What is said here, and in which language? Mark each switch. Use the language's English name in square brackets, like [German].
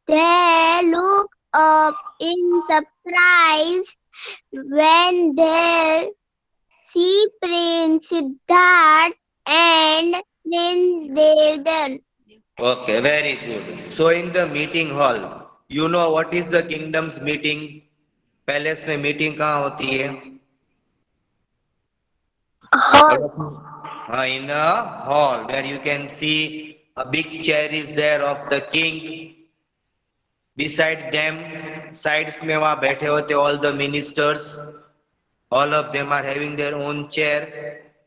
[English] They look up in surprise when they see Prince Siddharth and Prince Devdan. Okay, very good. So in the meeting hall, you know what is the kingdom's meeting? [Hindi] Palace में meeting कहाँ होती है? [English] In a hall where you can see a big chair is there of the king. Beside them, sides [Hindi] में वहाँ बैठे होते [English] all the ministers. All of them are having their own chair.